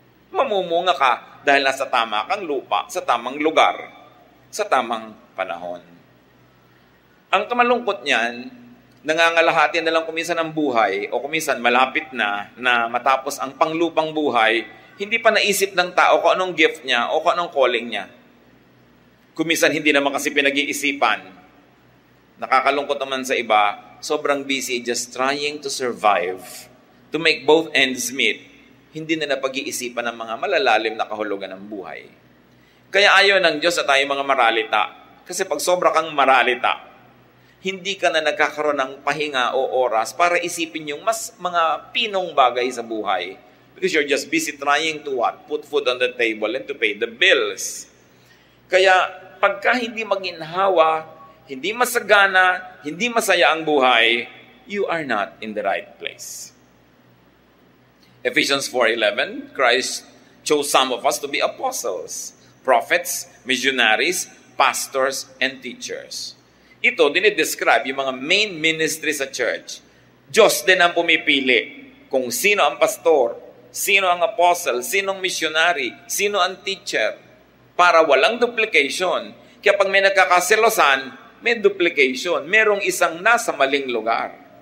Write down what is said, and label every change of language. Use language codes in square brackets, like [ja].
[tl] Mamumunga ka dahil nasa tama kang lupa, sa tamang lugar, sa tamang panahon. Ang kamalungkot niyan, nangangalahati na lang kuminsan ang buhay o kuminsan malapit na matapos ang panglupang buhay, hindi pa naisip ng tao kung anong gift niya o kung anong calling niya. Kuminsan hindi naman kasi pinag-iisipan. Nakakalungkot naman sa iba, sobrang busy [en] just trying to survive, to make both ends meet. [tl] Hindi na napag-iisipan ng mga malalalim na kahulugan ng buhay. Kaya ayaw ng Diyos na tayo mga maralita. Kasi pag sobra kang maralita, hindi ka na nagkakaroon ng pahinga o oras para isipin yung mas mga pinong bagay sa buhay. [en] Because you're just busy trying to what? Put food on the table and to pay the bills. [tl] Kaya pagka hindi maginhawa, hindi masagana, hindi masaya ang buhay, [en] you are not in the right place. Ephesians 4:11, Christ chose some of us to be apostles, prophets, missionaries, pastors, and teachers. [tl] Ito, dinidescribe yung mga main ministry sa church. Diyos din ang pumipili kung sino ang pastor, sino ang apostle, sinong missionary, sino ang teacher, para walang duplication. Kaya pag may nagkakaselosan, may duplication. Merong isang nasa maling lugar.